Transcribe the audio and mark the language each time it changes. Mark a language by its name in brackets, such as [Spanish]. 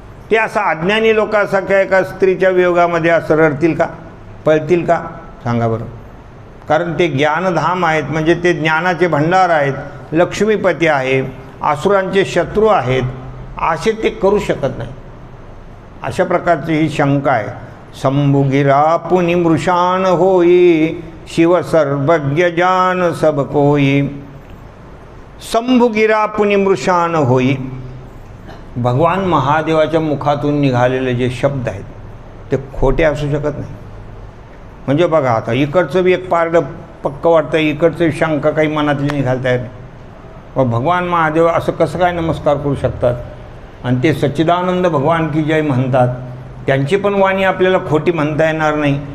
[Marathi] ते असं अज्ञानी लोकांसारख्या एका स्त्रीच्या वियोगामध्ये असं रडतील का, पळतील का, सांगा बरं. कारण ते ज्ञानधाम आहेत, म्हणजे ते ज्ञानाचे भंडार आहेत, लक्ष्मीपती आहे, असुरांचे शत्रू आहेत, असे ते करू शकत नाही. अशा प्रकारची ही शंका आहे. [Hindi] शंभुगिरा पुनि मृषान होई शिव सर्वज्ञ जान सब कोई. शंभुगिरा पुनि मृषान होई. [Marathi] भगवान महादेवाच्या मुखातून निघालेले जे शब्द आहेत ते खोटे असू शकत नाही. म्हणजे बघा, आता इकडचं बी एक पारडं पक्क वाटतं, इकडचं शंका काही मनातली निघालता येत नाही. व भगवान महादेव असं कसं काय नमस्कार करू शकतात, आणि ते सच्चिदानंद भगवान की जय म्हणतात, त्यांची पण वाणी आपल्याला खोटी म्हणता येणार नाही.